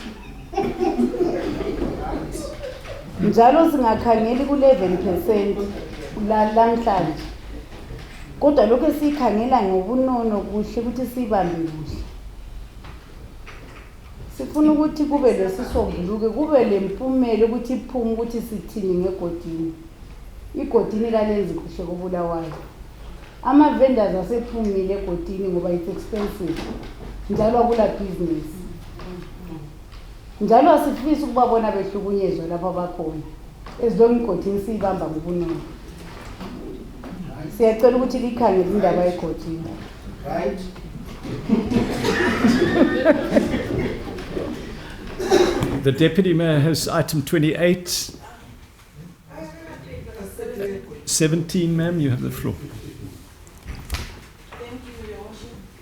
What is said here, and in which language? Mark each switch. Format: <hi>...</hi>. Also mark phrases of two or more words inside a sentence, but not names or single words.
<nd>njalo singakhangeli ku 11% lamhlanje kodwa lokho esikhangela ngobunono kuhle ukuthi sibambe kuhle sifuna ukuthi kube lesisombuluke kube lempumela ukuthi iphume ukuthi sithini ngegodini igodini lalenzi kuhle koBulawayo ama vendors asephumile egodini ngoba</nd> <en>it's expensive</en> <nd>njalo akula business njalo asifisi ukubabona behlukunyezwa lapha bakhona ezilonke igodini siyibamba ngobunono siyacela ukuthi likhangele indaba yegodini right.</nd> <en>The Deputy Mayor has item 28. 17, ma'am, you have the floor. Thank you, Your Worship.</en>